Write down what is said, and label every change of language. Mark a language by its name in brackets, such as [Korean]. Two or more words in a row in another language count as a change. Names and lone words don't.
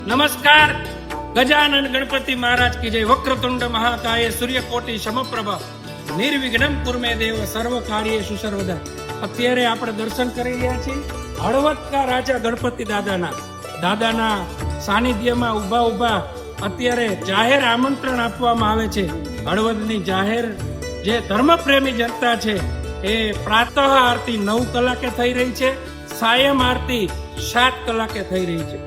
[Hindi] नमस्कार। गजानन गणपति महाराज की जय। [Sanskrit] वक्रतुंड महाकाय सूर्यकोटि समप्रभा निर्विघ्नं कुर्मे देव सर्व कार्येषु सर्वदा। [Gujarati] અત્યારે આપણે દર્શન કરી રહ્યા છીએ હળવદના રાજા ગણપતિ દાદાના સાનિધ્યમાં ઊભા અત્યારે જાહેર આમંત્રણ આપવામાં આવે છે। હળવદની જાહેર જે ધર્મપ્રેમી જનતા છે એ પ્રાતઃ આરતી 9 કલાકે થઈ રહી છે, સાયમ આરતી 7 કલાકે થઈ રહી છે।